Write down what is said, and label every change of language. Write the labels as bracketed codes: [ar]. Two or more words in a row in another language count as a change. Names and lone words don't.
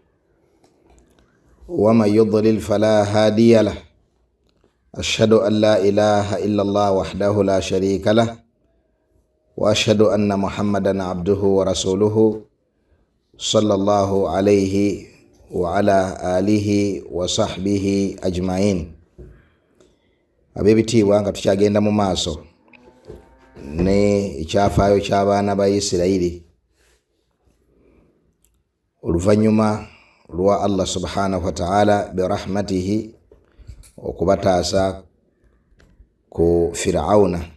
[ar] ومن يضلل فلا هادي له أشهد أن لا إله إلا الله وحده لا شريك له وأشهد أن محمدا عبده ورسوله صلى الله عليه وعلى آله وصحبه أجمعين. [lg] Abebitiibwa nga tukyagenda mu maaso ne ekyafaayo ky'abaana ba Isirayiri oluvannyuma lwa Allah [ar] سبحانه وتعالى برحمته [lg] okubataasa ku Firawuna.